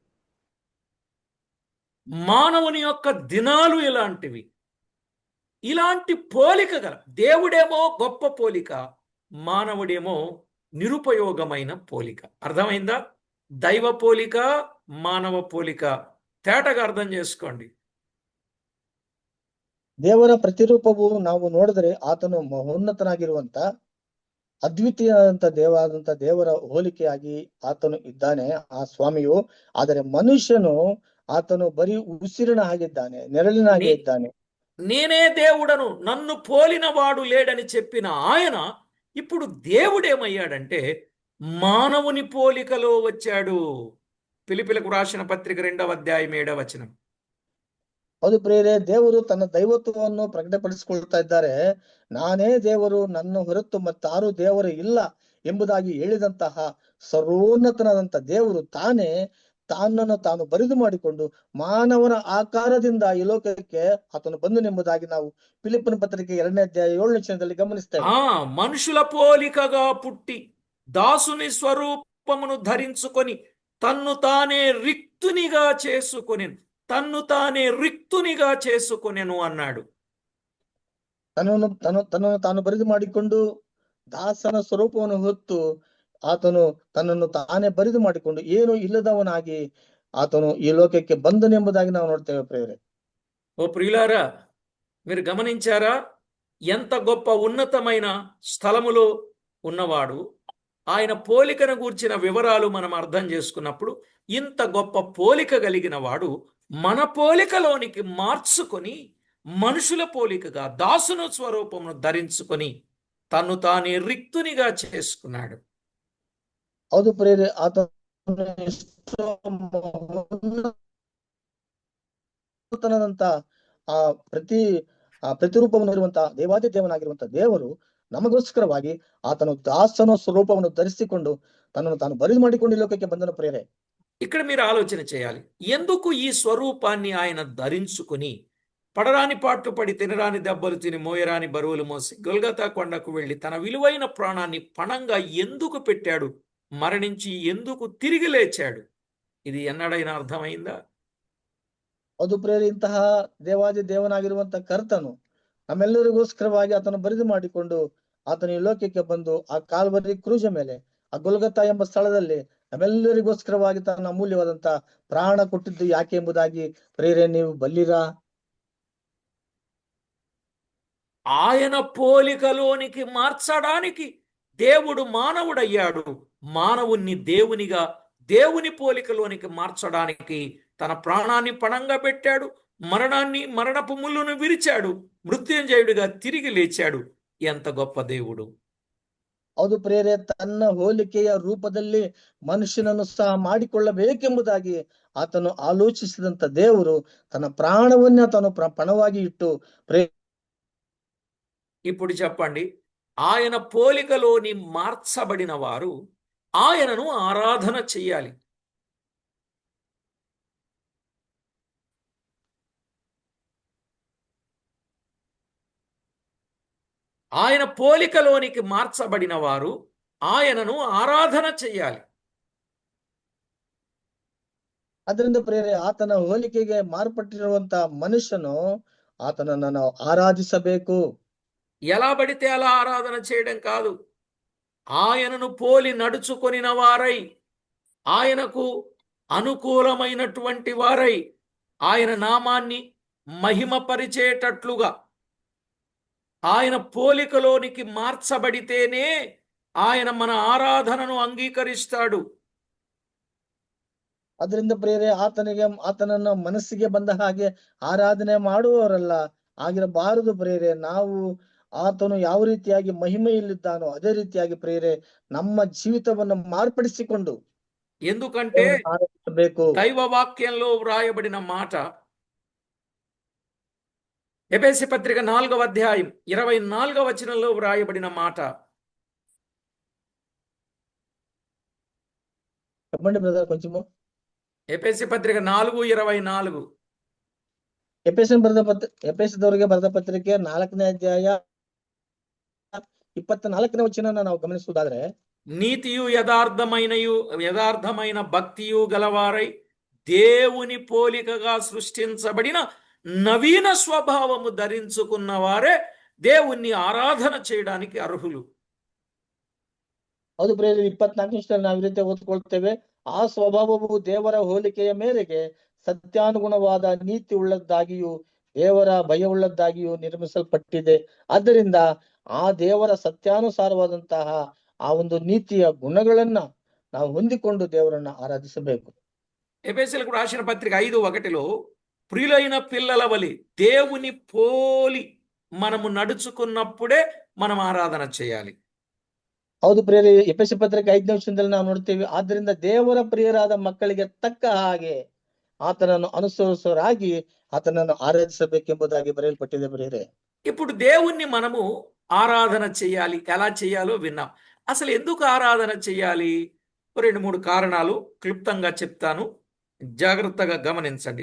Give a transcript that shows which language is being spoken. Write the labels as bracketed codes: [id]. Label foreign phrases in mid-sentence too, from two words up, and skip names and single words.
[te] మానవుని యొక్క దినాలు ఇలాంటివి. ఇలాంటి పోలిక గల దేవుడేమో గొప్ప పోలిక, మానవుడేమో నిరుపయోగమైన పోలిక. అర్థమైందా? దైవ పోలిక, మానవ పోలిక తేటగా అర్థం చేసుకోండి. [kn] ದೇವರ ಪ್ರತಿರೂಪವು ನಾವು ನೋಡಿದ್ರೆ ಆತನು ಮಹೋನ್ನತನಾಗಿರುವಂತ ಅದ್ವಿತೀಯವಾದಂತ ದೇವರ ಹೋಲಿಕೆಯಾಗಿ ಆತನು ಇದ್ದಾನೆ, ಆ ಸ್ವಾಮಿಯು. ಆದರೆ ಮನುಷ್ಯನು ಆತನು ಬರೀ ಉಸಿರಿನ ಹಾಗಿದ್ದಾನೆ, ನೆರಳಿನ ಹಾಗೆ [te] నీ- [kn] ಇದ್ದಾನೆ. [te] నేనే దేవుడను, నన్ను పోలిన వాడు లేడని చెప్పిన ఆయన ఇప్పుడు దేవుడేమయ్యాడంటే మానవుని పోలికలో వచ్చాడు. ఫిలిప్పీలకు రాసిన పత్రిక 2వ అధ్యాయం 7వ వచనం. [kn] ಹೌದು ಪ್ರಿಯರೇ, ದೇವರು ತನ್ನ ದೈವತ್ವವನ್ನು ಪ್ರಕಟಪಡಿಸಿಕೊಳ್ತಾ ಇದ್ದಾರೆ. ನಾನೇ ದೇವರು, ನನ್ನ ಹೊರತು ಮತ್ತಾರು ದೇವರು ಇಲ್ಲ ಎಂಬುದಾಗಿ ಹೇಳಿದಂತಹ ಸರ್ವೋನ್ನತನಾದಂತ ದೇವರು ತಾನೇ ತಾನನ್ನು ತಾನು ಬರಿದು ಮಾಡಿಕೊಂಡು ಮಾನವನ ಆಕಾರದಿಂದ ಈ ಲೋಕಕ್ಕೆ ಆತನು ಬಂದನೆಂಬುದಾಗಿ ನಾವು ಫಿಲಿಪ್ಪನ ಪತ್ರಿಕೆ 2ನೇ ಅಧ್ಯಾಯ 7ನೇ ವಚನದಲ್ಲಿ ಗಮನಿಸ್ತೇವೆ. [te] మనుషుల పోలికగా పుట్టి దాసుని స్వరూపమును ధరించుకొని తన్ను తానే రిక్తునిగా చేసుకొనెను అన్నాడు. [kn] ತನ್ನನ್ನು ತಾನು ಬರಿದು ಮಾಡಿಕೊಂಡು ದಾಸನ ಸ್ವರೂಪವನ್ನು ಹೊತ್ತು ಆತನು ತನ್ನನ್ನು ತಾನೇ ಬರಿದು ಮಾಡಿಕೊಂಡು ಏನು ಇಲ್ಲದವನಾಗಿ ಆತನು ಈ ಲೋಕಕ್ಕೆ ಬಂದನೆಂಬುದಾಗಿ ನಾವು ನೋಡ್ತೇವೆ ಪ್ರಿಯರೇ. [te] ఓ ప్రియులారా, మీరు గమనించారా? ఎంత గొప్ప ఉన్నతమైన స్థలములో ఉన్నవాడు. ఆయన పోలికను గూర్చిన వివరాలు మనం అర్థం చేసుకున్నప్పుడు ఇంత గొప్ప పోలిక కలిగిన వాడు మన పోలికలోనికి మార్చుకొని మనుషుల పోలికగా దాసును స్వరూపమును ధరించుకొని తన్ను తానే రిక్తునిగా చేసుకున్నాడు. [kn] ಹೌದು ಪ್ರಿಯರೇ, ಆತನು ಎಷ್ಟೋ ಮಹೋನ್ನತನಾದಂತ ಆ ಪ್ರತಿರೂಪವನ್ನು ಇರುವಂತ ದೇವಾದಿ ದೇವನಾಗಿರುವಂತ ದೇವರು ನಮಗೋಸ್ಕರವಾಗಿ ಆತನು ದಾಸನ ಸ್ವರೂಪವನ್ನು ಧರಿಸಿಕೊಂಡು ತನ್ನನ್ನು ತಾನು ಬರಿದು ಮಾಡಿಕೊಂಡು ಈ ಲೋಕಕ್ಕೆ ಬಂದನು ಪ್ರಿಯರೇ. [te] ఇక్కడ మీరు ఆలోచన చేయాలి. ఎందుకు ఈ స్వరూపాన్ని ఆయన ధరించుకుని పడరాని పాట్లు పడి తినరాని దెబ్బలు తిని మోయరాని బరువులు మోసి గొల్గతా కొండకు వెళ్ళి తన విలువైన ప్రాణాన్ని పణంగా ఎందుకు పెట్టాడు? మరణించి ఎందుకు తిరిగి లేచాడు? ఇది ఎన్నడైనా అర్థమైందా? [kn] ಹೌದು ಪ್ರಿಯರೇ, ಇಂತಹ ದೇವಾದಿ ದೇವನಾಗಿರುವಂತ ಕರ್ತನು ನಮ್ಮೆಲ್ಲರಿಗೋಸ್ಕರವಾಗಿ ಆತನು ಬರಿದು ಮಾಡಿಕೊಂಡು ಆತನು ಈ ಲೋಕಕ್ಕೆ ಬಂದು ಆ ಕಾಲ್ವರಿ ಕ್ರೂಜ ಮೇಲೆ ಆ ಗೊಲ್ಗತಾ ಎಂಬ ಸ್ಥಳದಲ್ಲಿ ನಮ್ಮೆಲ್ಲರಿಗೋಸ್ಕರವಾಗಿ ತನ್ನ ಅಮೂಲ್ಯವಾದಂತ ಪ್ರಾಣ ಕೊಟ್ಟಿದ್ದು ಯಾಕೆ ಎಂಬುದಾಗಿ ಪ್ರಿಯರೇ ನೀವು ಬಲ್ಲಿರಾ? [te] ఆయన పోలికలోనికి మార్చడానికి దేవుడు మానవుడయ్యాడు. మానవుణ్ణి దేవునిగా, దేవుని పోలికలోనికి మార్చడానికి తన ప్రాణాన్ని పణంగా పెట్టాడు. మరణపు ముళ్ళును విరిచాడు. మృత్యుంజయుడిగా తిరిగి లేచాడు. ఎంత గొప్ప దేవుడు! [kn] ಹೌದು ಪ್ರಿಯರೇ, ತನ್ನ ಹೋಲಿಕೆಯ ರೂಪದಲ್ಲಿ ಮನುಷ್ಯನನ್ನು ಸಹ ಮಾಡಿಕೊಳ್ಳಬೇಕೆಂಬುದಾಗಿ ಆತನು ಆಲೋಚಿಸಿದಂತ ದೇವರು ತನ್ನ ಪ್ರಾಣವನ್ನ ತಾನು ಪಣವಾಗಿ ಇಟ್ಟು [te] ఇప్పుడు చెప్పండి, ఆయన పోలికలోని మార్చబడిన వారు ఆయనను ఆరాధన చెయ్యాలి. ఆయన పోలికలోనికి మార్చబడిన వారు ఆయనను ఆరాధన చెయ్యాలి. [kn] ಅದರಿಂದ ಪ್ರಿಯರೇ, ಆತನ ಹೋಲಿಕೆಗೆ ಮಾರ್ಪಟ್ಟಿರುವಂತ ಮನುಷ್ಯನು ಆತನನ್ನು ನಾವು ಆರಾಧಿಸಬೇಕು. [te] ఎలా పడితే అలా ఆరాధన చేయడం కాదు. ఆయనను పోలి నడుచుకొనిన వారై, ఆయనకు అనుకూలమైనటువంటి వారై, ఆయన నామాన్ని మహిమపరిచేటట్లుగా ఆయన పోలికలోనికి మార్చబడితేనే ఆయన మన ఆరాధనను అంగీకరిస్తాడు. [kn] ಅದರಿಂದ ಪ್ರಿಯರೇ, ಆತನನ್ನ ಮನಸ್ಸಿಗೆ ಬಂದ ಹಾಗೆ ಆರಾಧನೆ ಮಾಡುವವರಲ್ಲ ಆಗಿರಬಾರದು ಪ್ರಿಯರೇ. ನಾವು ಆತನು ಯಾವ ರೀತಿಯಾಗಿ ಮಹಿಮೆಯಲ್ಲಿದ್ದಾನೋ ಅದೇ ರೀತಿಯಾಗಿ ಪ್ರಿಯರೇ ನಮ್ಮ ಜೀವಿತವನ್ನು ಮಾರ್ಪಡಿಸಿಕೊಂಡು [te] ఎందుకంటే [kn] ಆರಾಧಿಸಬೇಕು. [te] దైవ వాక్యంలో వ్రాయబడిన మాట, ఎఫెసీ పత్రిక 4వ అధ్యాయం 24వ వచనంలో వ్రాయబడిన మాట. చెప్పండి బ్రదర్ కొంచెము. ఎఫెసీ పత్రిక 4:24. [kn] ಎಫೆಸದವರಿಗೆ ಬರೆದ ಪತ್ರಿಕೆ 4ನೇ ಅಧ್ಯಾಯ 24ನೇ ವಚನ ನಾವು ಗಮನಿಸುವುದಾದ್ರೆ, [te] నీతియు యథార్థమైన భక్తియు గలవారై దేవుని పోలికగా సృష్టించబడిన నవీన స్వభావము ధరించుకున్న వారే దేవుణ్ణి ఆరాధన చేయడానికి అర్హులు. [kn] ಹೌದು ಪ್ರಿಯರೇ, 24 ನಿಮಿಷದಲ್ಲಿ ನಾವು ಈ ರೀತಿ ಓದ್ಕೊಳ್ತೇವೆ. ಆ ಸ್ವಭಾವವು ದೇವರ ಹೋಲಿಕೆಯ ಮೇರೆಗೆ ಸತ್ಯಾನುಗುಣವಾದ ನೀತಿ ಉಳ್ಳದ್ದಾಗಿಯೂ ದೇವರ ಭಯವುಳ್ಳದ್ದಾಗಿಯೂ ನಿರ್ಮಿಸಲ್ಪಟ್ಟಿದೆ. ಆದ್ದರಿಂದ ಆ ದೇವರ ಸತ್ಯಾನುಸಾರವಾದಂತಹ ಆ ಒಂದು ನೀತಿಯ ಗುಣಗಳನ್ನ ನಾವು ಹೊಂದಿಕೊಂಡು ದೇವರನ್ನ ಆರಾಧಿಸಬೇಕು. [te] ఎఫెసీయులకు రాసిన పత్రిక 5:1 ప్రియులైన పిల్లల వలె దేవుని పోలి మనము నడుచుకున్నప్పుడే మనం ఆరాధన చేయాలి. [kn] ಹೌದು ಪ್ರಿಯರೇ, ಎಫೆಸ ಪತ್ರಿಕೆ 5ನೇ ವಚನದಲ್ಲಿ ನಾವು ನೋಡ್ತೇವೆ, ಆದ್ದರಿಂದ ದೇವರ ಪ್ರಿಯರಾದ ಮಕ್ಕಳಿಗೆ ತಕ್ಕ ಹಾಗೆ ಆತನನು ಅನುಸರಿಸುವರಾಗಿ ಆತನನು ಆರಾಧಿಸಬೇಕೆಂಬುದಾಗಿ ಬಯಲುಪಟ್ಟಿದೆ ಪ್ರಿಯರೇ. [te] ఇప్పుడు దేవుణ్ణి మనము ఆరాధన చేయాలి. ఎలా చేయాలో విన్నాం. అసలు ఎందుకు ఆరాధన చేయాలి? 2-3 కారణాలు క్లుప్తంగా చెప్తాను, జాగ్రత్తగా గమనించండి.